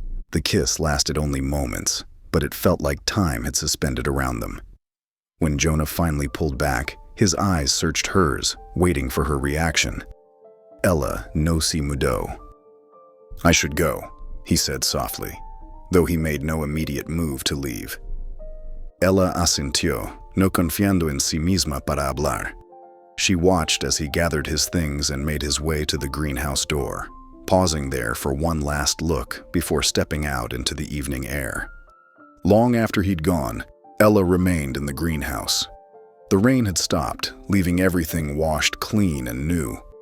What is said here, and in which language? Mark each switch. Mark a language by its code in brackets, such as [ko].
[en] The kiss lasted only moments, but it felt like time had suspended around them. When Jonah finally pulled back, his eyes searched hers, waiting for her reaction. [es] Ella no se mudó. [en] "I should go," he said softly, though he made no immediate move to leave. [es] Ella asintió, no confiando en sí misma para hablar. [en] She watched as he gathered his things and made his way to the greenhouse door, pausing there for one last look before stepping out into the evening air. Long after he'd gone, Ella remained in the greenhouse. The rain had stopped, leaving everything washed clean and new.